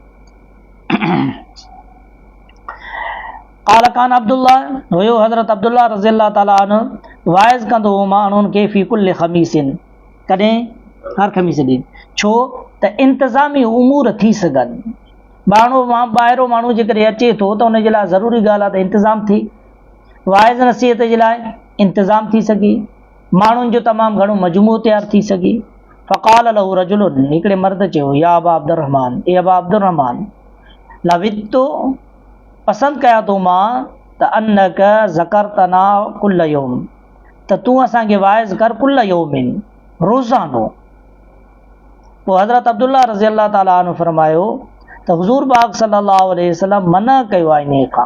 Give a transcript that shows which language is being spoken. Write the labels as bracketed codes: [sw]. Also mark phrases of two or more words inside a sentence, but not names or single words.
[ar] قال كان عبد الله, [sd] हुयो हज़रत अब्दुल्लाह [ar] رضي الله تعالى عنه [sd] वाइज़ कंदो हो माण्हुनि खे [ar] في كل خميس, [sd] कॾहिं हर ख़मीस ॾींहुं, छो त इंतिज़ामी उमूर थी सघनि। माण्हू ॿाहिरों माण्हू जेकॾहिं अचे थो त उनजे लाइ ज़रूरी ॻाल्हि आहे त इंतिज़ाम थिए, वाइज़ नसीहत जे लाइ इंतिज़ाम थी सघे, माण्हुनि जो तमामु घणो मजमू तयारु थी सघे। [ar] فقال له رجل, [sd] हिकिड़े मर्द चयो, [ar] يا أبا عبد الرحمن, [sd] ए [ar] أبا عبد الرحمن, [sd] लवितो पसंदि कयां थो मां त [ar] أنك ذكرتنا كل يوم, [sd] त तूं असांखे वाइज़ कर [ar] كل يوم, [sd] रोज़ानो। पोइ हज़रत अब्दुल्लाह [ar] رضي الله تعالى عنه [sd] फरमायो त हुज़ूर पाक [ar] صلى الله عليه وسلم [sd] मना कयो आहे इन खां।